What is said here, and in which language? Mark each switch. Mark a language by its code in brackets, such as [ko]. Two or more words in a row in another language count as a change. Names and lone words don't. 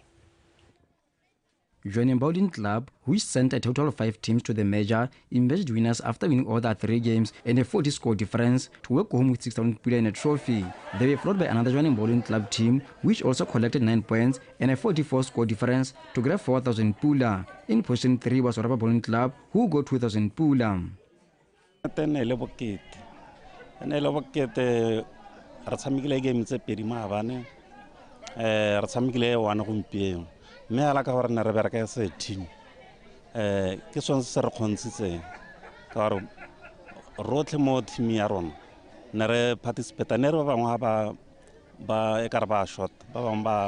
[en] Joining Bowling Club, which sent a total of 5 teams to the major, emerged winners after winning all their 3 games and a 40-score difference to walk home with 6,000 pula and a trophy. They were followed by another Joining Bowling Club team, which also collected 9 points and a 44-score difference to grab 4,000 pula. In position 3 was Orapa Bowling Club, who got 2,000 pula. [tn] Me ala ka gore ne re bereka [en] as a team [tn] ke sone se re kgontshitseng ka gore rotlhe mo team ya rona ne re participate ne re ba bangwe ba e ka re ba short ba bang